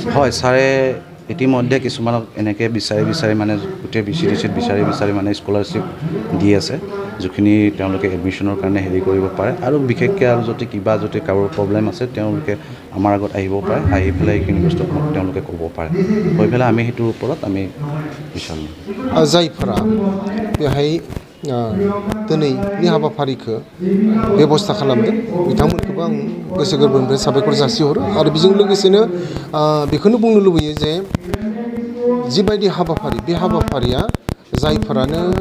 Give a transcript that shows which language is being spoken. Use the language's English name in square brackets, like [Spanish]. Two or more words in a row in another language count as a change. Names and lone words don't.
[Assamese] হয় ছাৰে ইতিমধ্যে কিছুমানক এনেকৈ বিচাৰি মানে গোটেই বিচাৰি মানে স্কলাৰশ্বিপ দি আছে যিখিনি তেওঁলোকে এডমিশ্যনৰ কাৰণে হেৰি কৰিব পাৰে আৰু বিশেষকৈ আৰু যদি কাৰোবাৰ প্ৰব্লেম আছে তেওঁলোকে আমাৰ আগত আহিব পাৰে আহি পেলাই এইখিনি বস্তু তেওঁলোকে ক'ব পাৰে কৈ পেলাই আমি সেইটোৰ ওপৰত আমি বিচাৰোঁ [Bodo] जायफोरा बेहाय दिनैनि हाबाफारिखौ बेबस्था खालामदों बिथांमोनखौबो आं गोसो गोरबोनिफ्राय साबायखर जासिहरो आरो बेजों लोगोसेनो बेखौनो बुंनो लुबैयो जे जिबायदि हाबाफारि बे हाबाफारिया जायफोरानो